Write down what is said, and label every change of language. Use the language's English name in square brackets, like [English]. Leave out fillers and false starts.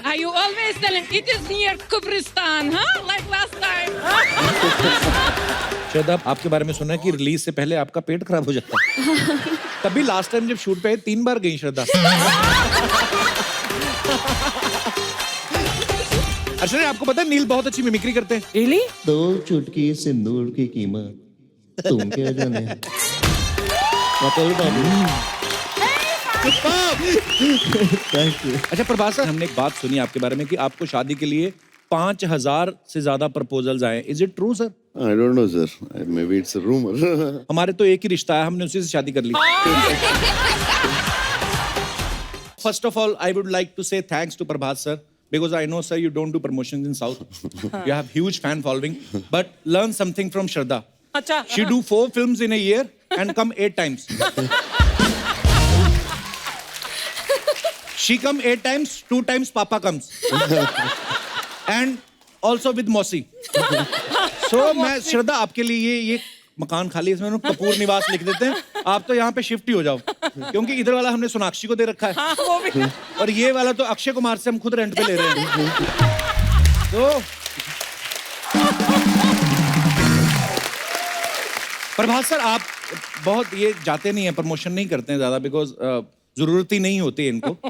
[English] Are you always telling it is near Kubristan, huh? Like last time. [Hindi] शायद आपके बारे में सुना है कि रिलीज से पहले आपका पेट खराब हो जाता है। तभी लास्ट टाइम जब शूट पे आए 3 बार गई श्रद्धा। अर्चना, आपको पता है नील बहुत अच्छी मिमिक्री करते हैं। [English] Really? [Hindi] 2 चुटकी सिंदूर की कीमत तुम क्या जाने। कपिल बाबू। [English] Thank you. [Hindi] अच्छा प्रभास सर, हमने एक बात सुनी आपके बारे में कि आपको शादी के लिए 5000 से ज्यादा प्रपोजल्स आए। [English] Is it true sir? I don't know sir. Maybe it's a rumor. [Hindi] हमारे तो एक ही रिश्ता है, हमने उसी से शादी कर ली। [English] First of all, I would like to say thanks to Prabhas sir because I know sir you don't do promotions in South. You have huge fan following, but learn something from Shraddha. [Hindi] अच्छा। [English] She do 4 films in a year and come 8 times. She come 8 times, 2 times Papa comes. And also with Mosi. [Hindi] So मैं श्रद्धा आपके लिए ये मकान खाली है, इसमें कपूर निवास लिख देते हैं। आप तो यहाँ पे शिफ्ट ही हो जाओ, क्योंकि इधर वाला हमने सोनाक्षी को दे रखा है। हाँ, वो भी। और ये वाला तो अक्षय कुमार से हम खुद रेंट पे ले रहे हैं। तो प्रभास सर, आप बहुत ये जाते नहीं हैं, प्रमोशन नहीं करते हैं ज्यादा, बिकॉज जरूरत ही नहीं होती है इनको।